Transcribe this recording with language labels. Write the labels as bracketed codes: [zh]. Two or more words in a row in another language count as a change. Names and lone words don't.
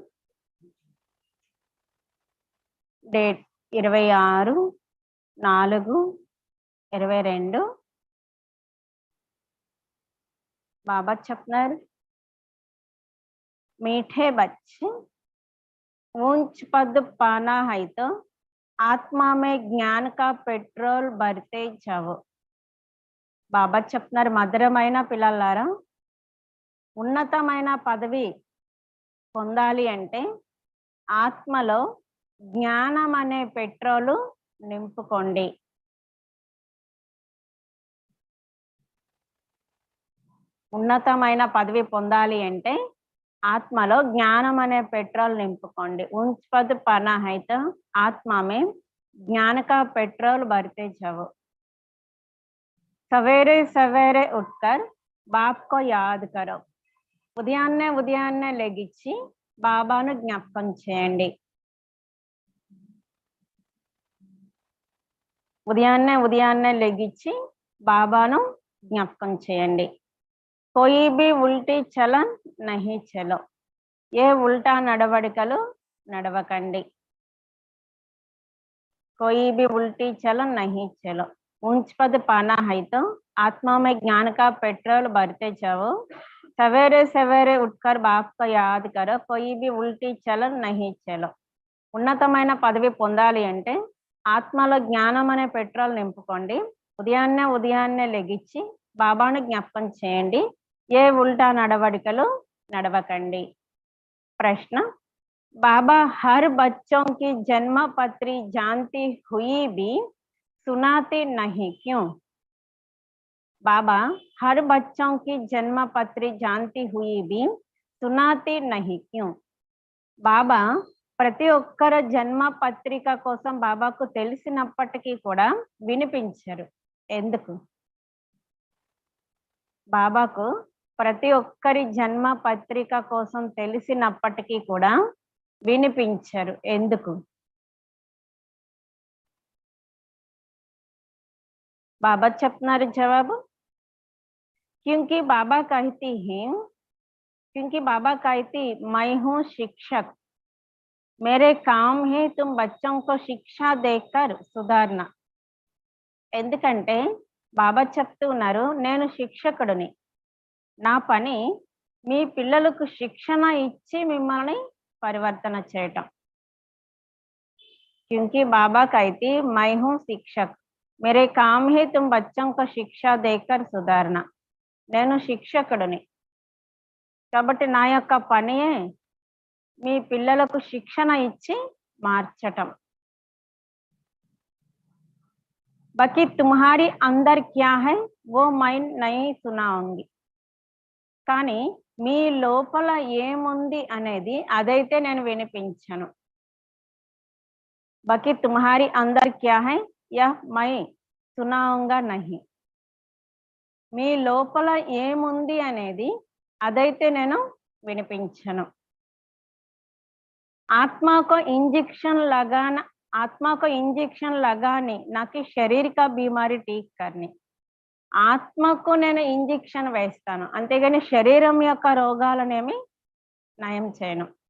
[te] డేట్ 26/4/22. बाबा చెప్తున్నారు, [hi] मीठे बच्चे ऊंच पद पाना है तो आत्मा में ज्ञान का पेट्रोल भरते जाओ. [te] బాబా చెప్తున్నారు, మధురమైన పిల్లలారా, ఉన్నతమైన పదవి పొందాలి అంటే ఆత్మలో జ్ఞానం అనే పెట్రోలు నింపుకోండి. ఉన్నతమైన పదవి పొందాలి అంటే ఆత్మలో జ్ఞానం అనే పెట్రోల్ నింపుకోండి. [hi] ऊंच पद पाना है तो आत्मा में ज्ञान का पेट्रोल भरते जाओ. सवेरे सवेरे उठकर बाप को याद करो. [te] ఉదయాన్నే లెగిచ్చి బాబాను జ్ఞాపకం చేయండి. ఉదయాన్నే లెగిచ్చి బాబాను జ్ఞాపకం చేయండి. [hi] कोई भी उल्टी चलन नहीं चलो. [te] ఏ ఉల్టా నడవడికలు నడవకండి. [hi] कोई भी उल्टी चलन नहीं चलो. ऊंच पद पाना है तो आत्मा में ज्ञान का पेट्रोल भरते जाओ. सवेरे सवेरे उठकर बाप को याद करो. कोई भी उल्टी चलन नहीं चलो. [te] ఉన్నతమైన పదవి పొందాలి అంటే ఆత్మలో జ్ఞానం అనే పెట్రోల్ నింపుకోండి. ఉదయాన్నే లెగిచ్చి బాబాను జ్ఞాపకం చేయండి. ఏ ఉల్టా నడవడికలు నడవకండి. [hi] प्रश्न, बाबा हर बच्चों की जन्म पत्री जानती हुई भी सुनाते नहीं क्यों? बाबा हर बच्चों की जन्म पत्री जानती हुई भी सुनाते नहीं क्यों? [te] బాబా ప్రతి ఒక్కరు జన్మ పత్రిక కోసం బాబాకు తెలిసినప్పటికీ కూడా వినిపించరు. ఎందుకు? బాబాకు ప్రతి ఒక్కరి జన్మ పత్రిక కోసం తెలిసినప్పటికీ కూడా వినిపించరు. ఎందుకు? బాబా చెప్తున్నారు జవాబు, [hi] क्योंकि बाबा कहती मैं हूँ शिक्षक, मेरे काम है तुम बच्चों को शिक्षा देकर सुधारना. [te] ఎందుకంటే బాబా చెప్తున్నారు, నేను శిక్షకుడిని, నా పని మీ పిల్లలకు శిక్షణ ఇచ్చి మిమ్మల్ని పరివర్తన చేయటం. [hi] क्योंकि बाबा कहती मैं हूँ शिक्षक, मेरे काम है तुम बच्चों को शिक्षा देकर सुधारना. [te] నేను శిక్షకుడిని కాబట్టి నా యొక్క పనియే మీ పిల్లలకు శిక్షణ ఇచ్చి మార్చటం. [hi] बाकी तुम्हारी अंदर क्या है वो मैं नहीं सुनाऊंगी. [te] కానీ మీ లోపల ఏముంది అనేది అదైతే నేను వినిపించను. [hi] बाकी तुम्हारी अंदर क्या है यह मैं सुनाऊंगा नहीं. [te] మీ లోపల ఏముంది అనేది అదైతే నేను వినిపించను. [hi] आत्मा को इंजेक्शन लगाने ना कि शरीर का बीमारी ठीक करने. [te] ఆత్మకు నేను ఇంజెక్షన్ వేస్తాను, అంతేగాని శరీరం యొక్క రోగాలనేమి నయం చేయను.